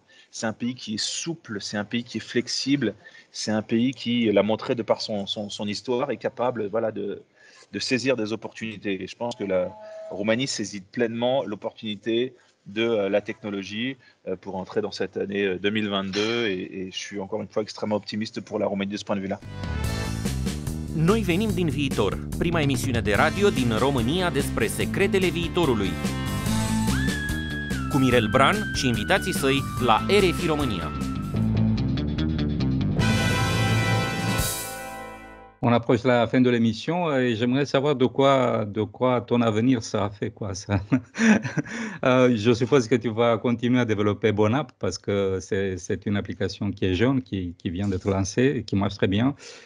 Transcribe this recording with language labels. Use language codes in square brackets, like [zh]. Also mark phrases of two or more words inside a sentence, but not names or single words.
[fr] C'est un pays qui est souple, c'est un pays qui est flexible, c'est un pays qui, l'a montré de par son histoire, est capable, voilà, de saisir des opportunités. Et je pense que la Roumanie saisit pleinement l'opportunité de la technologie pour entrer dans cette année 2022 et je suis encore une fois extrêmement optimiste pour la Roumanie de ce point de vue-là. [ro] Noi venim din viitor, prima emisiune de radio din România despre secretele viitorului. Cu Mirel Bran și invitații săi la RFI România. [fr] On approche la fin de l'émission et j'aimerais savoir de quoi ton avenir sera fait, quoi, ça. Je suppose que tu vas continuer à développer Bonapp parce que c'est une application qui est jeune, qui vient d'être lancée et qui marche très bien.